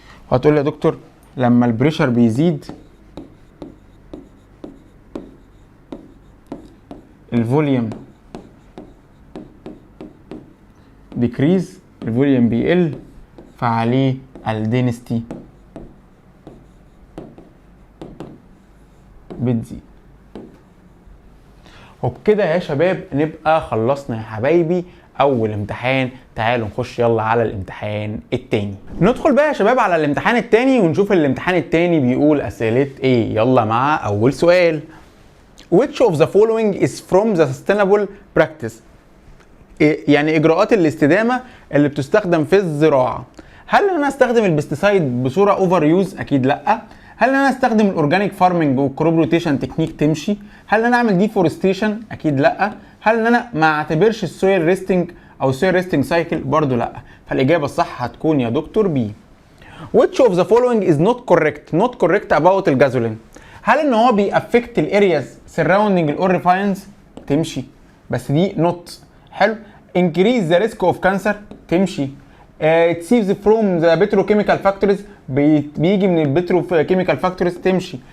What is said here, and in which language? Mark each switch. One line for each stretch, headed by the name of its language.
Arabic: وهتقول لي يا دكتور لما البريشر بيزيد الفوليوم ديكريز، الفوليوم بيقل فعليه الدينستي بتزيد. وبكده يا شباب نبقى خلصنا يا حبايبي اول امتحان. تعالوا نخش يلا على الامتحان التاني. ندخل بقى يا شباب على الامتحان التاني ونشوف الامتحان التاني بيقول اسئله ايه. يلا مع اول سؤال.
English: Which of the following is from the sustainable practice؟
Arabic: يعني اجراءات الاستدامه اللي بتستخدم في الزراعه. هل انا استخدم البستيسايد بصوره اوفر يوز؟ اكيد لا. هل انا استخدم الاورجانيك فارمنج والكروب روتيشن تكنيك تمشي؟ هل انا اعمل ديفورستيشن؟ اكيد لا. هل انا ما اعتبرش السويل ريستنج او السويل ريستنج سايكل؟ برضو لا. فالاجابه الصح هتكون يا دكتور بي.
English: Which of the following is not correct about
Arabic: الجازولين؟ هل ان هو بيأفكت الارياز سراوندنج الاوريفاينز؟ تمشي، بس دي نوت. حلو.
English: increase the risk of cancer؟
Arabic: تمشي.
English: it saves from the petrochemical factories،
Arabic: بيجي من البتروكيميكال فاكتورز؟ تمشي.